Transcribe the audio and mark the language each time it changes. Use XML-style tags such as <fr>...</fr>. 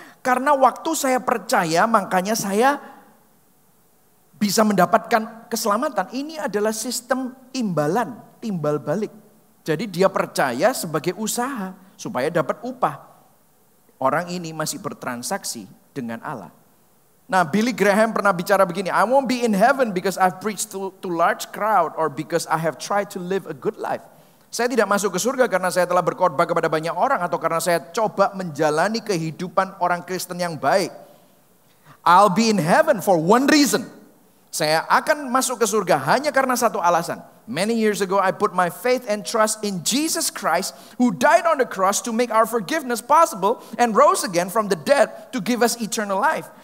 <id>Karena waktu saya percaya makanya saya bisa mendapatkan keselamatan. Ini adalah sistem imbalan, timbal balik. Jadi dia percaya sebagai usaha supaya dapat upah. Orang ini masih bertransaksi dengan Allah. Nah, Billy Graham pernah bicara begini,</id> <en>I won't be in heaven because I've preached to large crowd or because I have tried to live a good life.</en> <id>Saya tidak masuk ke surga karena saya telah berkhotbah kepada banyak orang atau karena saya coba menjalani kehidupan orang Kristen yang baik.</id> <en>I'll be in heaven for one reason.</en> <id>Saya akan masuk ke surga hanya karena satu alasan.</id> <en>Many years ago I put my faith and trust in Jesus Christ who died on the cross to make our forgiveness possible and rose again from the dead to give us eternal life.</en>